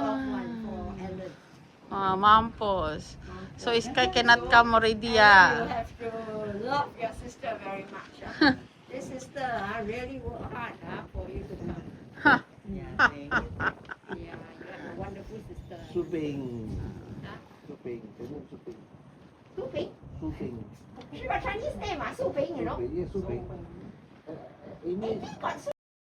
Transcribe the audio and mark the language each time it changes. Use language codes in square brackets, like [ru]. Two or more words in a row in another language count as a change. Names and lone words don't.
[en] One for Ellen. Mampus. So Sky cannot come already, You ah. have to love your sister very much. This sister really work hard for you to come. Huh. Yeah, thank you. Yeah, you have a wonderful sister. Suping. Huh? Suping. Suping. Suping. Su Ping. Suping. She got Chinese name, Su Ping, you know. Suping. Yeah, suping. Ini Maybe got